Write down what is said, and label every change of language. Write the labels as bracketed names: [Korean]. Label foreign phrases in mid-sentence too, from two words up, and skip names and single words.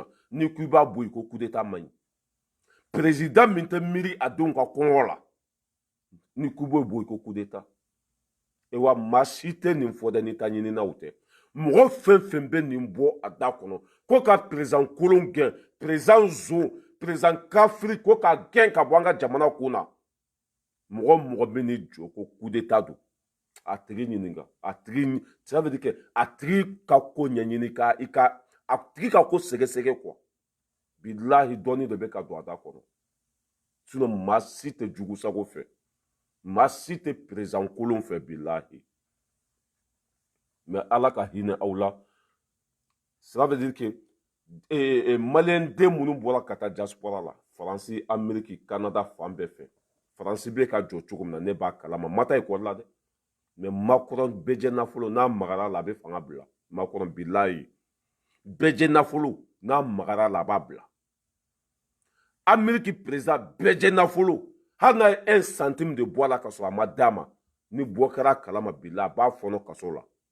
[Bambara] n'i ko i b'a bɔ yen ko [French] coup d'état [Bambara] man ɲi président min tɛ miiri a denw ka kɔngɔ la n'i ko i b'o bɔ yen ko [French] coup d'état [Bambara] e wa maa si tɛ nin fɔ dɛ n'i ta ɲininaw tɛ mɔgɔ fɛn fɛn bɛ nin bɔ a da kɔnɔ ko ka président kolon gɛn président zon président kafiri ko ka gɛn ka bɔ an ka jamana kun na mɔgɔ mɔgɔ bɛ n'i jɔ ko [French] coup d'état [Bambara] don a tigi ɲininka a tigi [French] ça veut dire que [Bambara] a tigi ka ko ɲɛɲini a tigi ka ko sɛgɛsɛgɛ quoi bilahi dɔɔni de bɛ ka don a da kɔnɔ sinon maa si tɛ jugu sago fɛ maa si tɛ président kolon fɛ bilahi mais ala ka hinɛ aw la [French] ça veut dire que [Bambara] maliyɛn den minnu bɔra ka taa diaspora la faransi amérique canada fan bɛɛ fɛ faransi bɛ ka jɔ cogo min na ne b'a kalama ma taa ekɔli la dɛ mais Macron bɛɛ nafolo n'a magara la a bɛ fanga bila Macron bilahi bɛɛ nafolo n'a magara la a b'a bila Amérique président bɛɛ nafolo hali n'a ye 1 centime de bɔ a la ka sɔrɔ a ma d'a ma ni bɔ kɛra kalama bilahi a b'a fɔnɔ kaso la